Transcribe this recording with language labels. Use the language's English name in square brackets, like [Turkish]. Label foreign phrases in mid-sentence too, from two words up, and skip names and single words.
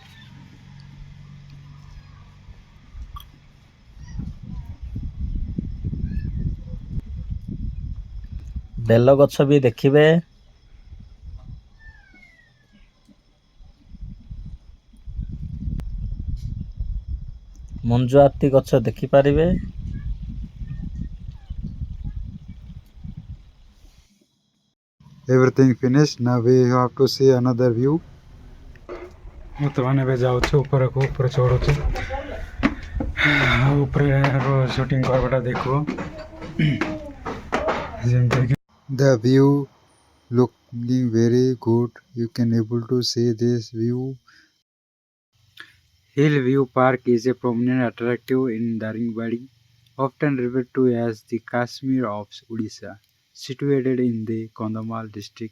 [Odia] ବେଲ ଗଛ ବି ଦେଖିବେ। ମଞ୍ଜୁଆତି ଗଛ ଦେଖିପାରିବେ। [English] Everything finished. Now we have to see another view. [Odia] ବର୍ତ୍ତମାନ ଏବେ ଯାଉଛୁ ଉପରକୁ, ଉପରେ ଚଢ଼ୁଛୁ। ଉପରେ ସୁଟିଂ କରିବାଟା ଦେଖିବ। [English] ଯେମିତିକି the view looking very good. You can able to see this view. Hill View Park is a prominent attractive in Daringbadi, often referred to as the Kashmir of Odisha, situated in the Kandhamal district.